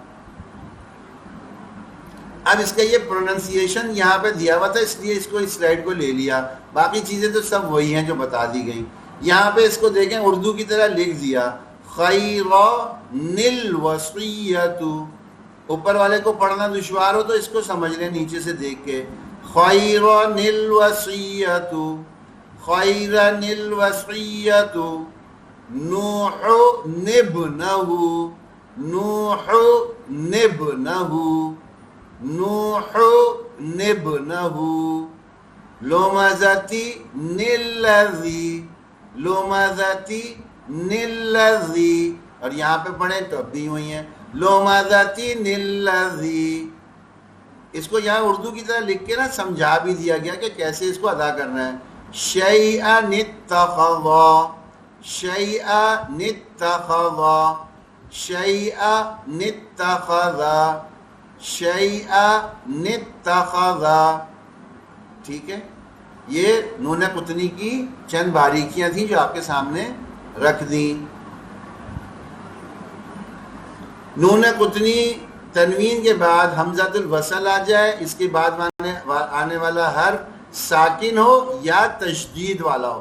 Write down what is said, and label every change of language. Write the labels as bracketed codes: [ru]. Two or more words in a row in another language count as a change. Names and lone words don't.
[ur] اب اس کا یہ پروننسیشن یہاں پہ دیا ہوا تھا اس لیے اس کو اس سلائڈ کو لے لیا، باقی چیزیں تو سب وہی ہیں جو بتا دی گئیں. یہاں پہ اس کو دیکھیں اردو کی طرح لکھ دیا [ar] خیرن الوصیۃ. [ur] اوپر والے کو پڑھنا دشوار ہو تو اس کو سمجھ لیں نیچے سے دیکھ کے. [ar] خیرن الوصیۃ خیرن الوصیۃ نوح نبنہ نوح نبنہ نوح نبنہ لمزتی نلذی لمزتی نلذی. [ur] اور یہاں پہ پڑھیں تو اب بھی ہوئی ہیں [ar] لمزتی نلذی. [ur] اس کو یہاں اردو کی طرح لکھ کے نا سمجھا بھی دیا گیا کہ کیسے اس کو ادا کرنا ہے. [ar] شیئن اتخذا شیئن اتخذا شیئن اتخذا شیئن اتخذا. [ur] ٹھیک ہے، یہ [ar] نون قطنی [ur] کی چند باریکیاں تھیں جو آپ کے سامنے رکھ دیں. [ar] نون قطنی [ur] تنوین کے بعد [ar] حمزۃ الوصل [ur] آ جائے، اس کے بعد آنے والا حرف ساکن ہو یا تشدید والا ہو.